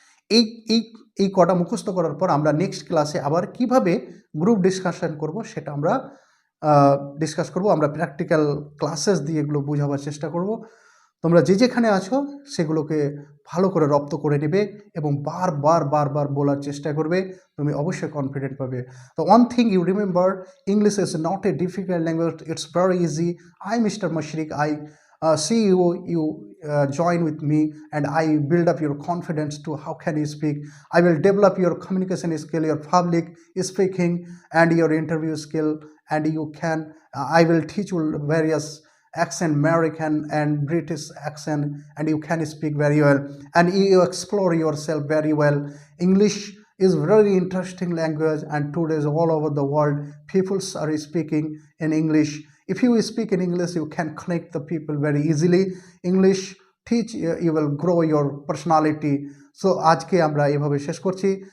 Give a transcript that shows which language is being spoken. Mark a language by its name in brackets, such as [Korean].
[Bangla] এই এই এই কটা মুখস্থ করার পর আমরা নেক্সট ক্লাসে আবার কিভাবে গ্রুপ ডিসকাশন করব সেটা আমরা ডিসকাস করব। আমরা প্র্যাকটিক্যাল ক্লাসেস দিয়ে এগুলো বোঝাবার চেষ্টা করব। তোমরা যে যেখানে আছো সেগুলোকে ভালো করে রপ্ত করে নেবে এবং বারবার বলার চেষ্টা করবে, তুমি অবশ্যই কনফিডেন্ট পাবে। [English] তো one thing you remember, English is not a difficult language, it's very easy. I Mister Mashrik, I see you join with me and I build up your confidence to how can you speak. I will develop your communication skill, your public speaking and your interview skill, and you can I will teach you various accent, American and British accent, and you can speak very well and you explore yourself very well. English is very interesting language and today all over the world people are speaking in English. If you speak in English, you can connect the people very easily. English teach you will grow your personality. [Bangla] So আজকে আমরা এভাবে শেষ করছি।